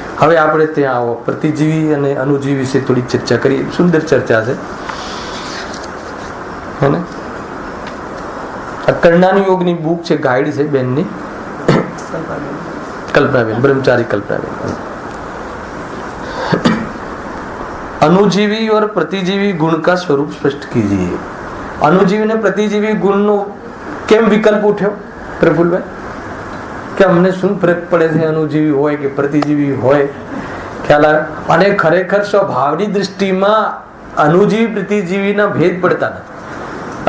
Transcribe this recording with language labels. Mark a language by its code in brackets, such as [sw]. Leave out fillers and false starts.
[gu] હવે આપણે ત્યાં આવો પ્રતિજીવી અને અનુજીવી વિશે થોડી ચર્ચા કરીએ. સુંદર ચર્ચા છે, હે ને? આ કર્ણાની યોગની બુક છે, ગાઈડ છે બેનની, कल्पनाबेन, ब्रह्मचारी कल्पनाबेन. [hi] अनुजीवी और प्रतिजीवी गुण का स्वरूप स्पष्ट कीजिए. [gu] अनुजीवी ने प्रतिजीवी गुण નો કેમ વિકલ્પ ઉઠ્યો પ્રફુલભાઈ? કે અમને શું ફરક પડે છે અનુજીવી હોય કે પ્રતિજીવી હોય? ખ્યાલ આવે? અને ખરેખર સ્વભાવની દૃષ્ટિમાં અનુજીવી પ્રતિજીવીના ભેદ પડતા નથી.